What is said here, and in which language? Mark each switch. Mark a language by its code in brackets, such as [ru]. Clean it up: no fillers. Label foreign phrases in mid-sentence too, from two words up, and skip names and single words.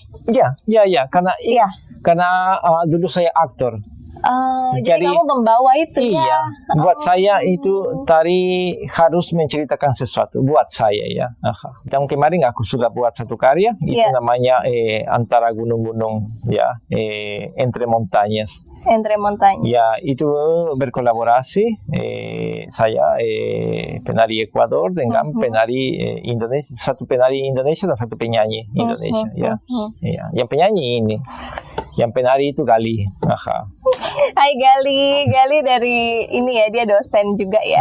[id] Iya, karena dulu saya aktor. Jadi kamu membawa itu ya. Buat saya itu tari harus menceritakan sesuatu buat saya ya. Dan kemarin aku sudah buat satu karya itu namanya antara gunung-gunung ya, [es] entre montañas. Entre montañas. [id] Ya, itu berkolaborasi saya penari Ekuador dengan penari Indonesia, satu penari Indonesia dan satu penyanyi Indonesia ya. Yang penyanyi ini, yang penari itu Gali. Hai Gali dari ini ya, dia dosen juga ya?